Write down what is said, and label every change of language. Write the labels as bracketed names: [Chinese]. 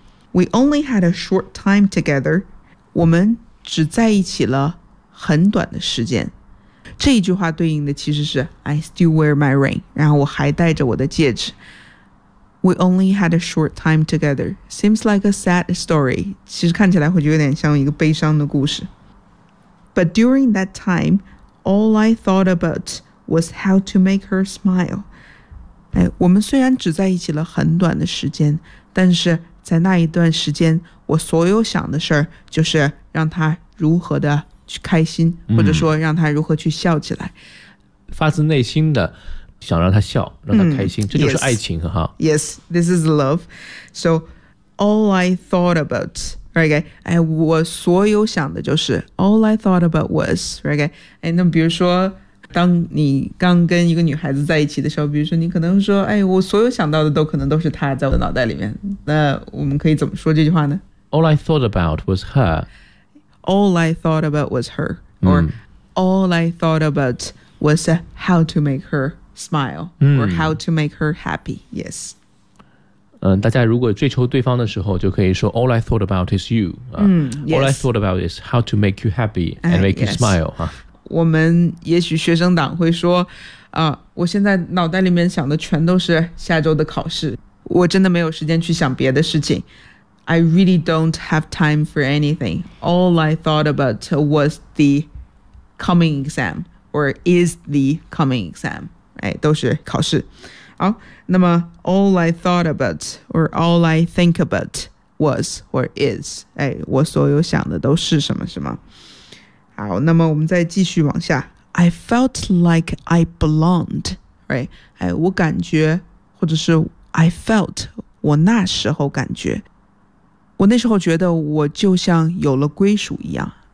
[English] We only had a short time together, [Chinese] 我们只在一起了很短的时间。这一句话对应的其实是 [English] I still wear my ring, [Chinese] 然后我还戴着我的戒指。 [English] We only had a short time together. Seems like a sad story. [Chinese] 其实看起来会有点像一个悲伤的故事。 [English] But during that time, all I thought about was how to make her smile. [Chinese] 哎，我们虽然只在一起了很短的时间，但是在那一段时间我所有想的事就是让她如何的去开心，或者说让他如何去笑起来、嗯、发自内心的想让他笑，让他开心、嗯、这就是爱情。 [English] yes, 哈 Yes, this is love. So all I thought about, [Chinese] right, 哎，我所有想的就是 [English] all I thought about was, [Chinese] right, 哎，那比如说当你刚跟一个女孩子在一起的时候，比如说你可能说哎，我所有想到的都可能都是她在我的脑袋里面，那我们可以怎么说这句话呢？ [English] All I thought about was her All I thought about was her, or、嗯、 all I thought about was how to make her smile、嗯、 or how to make her happy. Yes.、 [Chinese] 大家如果追求对方的时候就可以说 [English] all I thought about is you.、 Yes. All I thought about is how to make you happy and make、 yes. you smile.、 [Chinese] 我们也许学生党会说、我现在脑袋里面想的全都是下周的考试，我真的没有时间去想别的事情。 [English] I really don't have time for anything. All I thought about was the coming exam, or is the coming exam. [Chinese] 哎，都是考试。好，那么 [English] all I thought about, or all I think about was, or is. [Chinese] 哎，我所有想的都是什么什么。好，那么我们再继续往下。 [English] I felt like I belonged. Right? [Chinese] 哎，我感觉或者是 [English] I felt [Chinese] 我那时候感觉，我那时候觉得我就像有了归属一样。